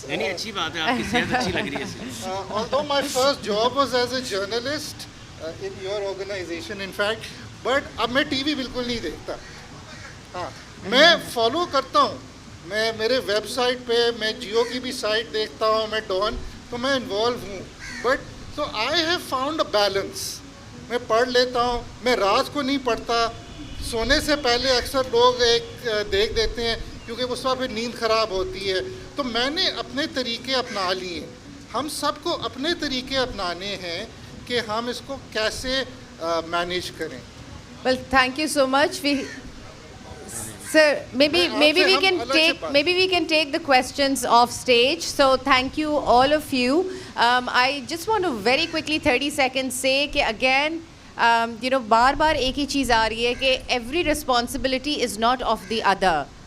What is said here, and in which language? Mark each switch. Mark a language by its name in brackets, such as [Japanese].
[Urdu] نہیں اچھی بات ہے, آپ کی صحت اچھی لگ رہی ہے. [English] although my first job was as a journalist in your organization in fact, but [Urdu] اب میں ٹی وی بالکل نہیں دیکھتا. ہاں میں فالو کرتا ہوں, میں میرے ویب سائٹ پہ میں جیو کی بھی سائٹ دیکھتا ہوں, میں ڈون, تو میں انوالو ہوں. [English] But so I have found a balance. [Urdu] میں پڑھ لیتا ہوں, میں رات کو نہیں پڑھتا, سونے سے پہلے اکثر لوگ ایک دیکھ دیتے ہیں کیونکہ اس وقت پھر نیند خراب ہوتی ہے. تو میں نے اپنے طریقے اپنا لیے. ہم سب کو اپنے طریقے اپنانے ہیں کہ ہم اس کو کیسے مینیج کریں. [English] Well, thank you so much. Sir, maybe we can take the questions off stage. So thank you all of you. I just want to very quickly 30 seconds say کہ again [Urdu] بار بار ایک ہی چیز آ رہی ہے کہ [English] every responsibility is not of the other.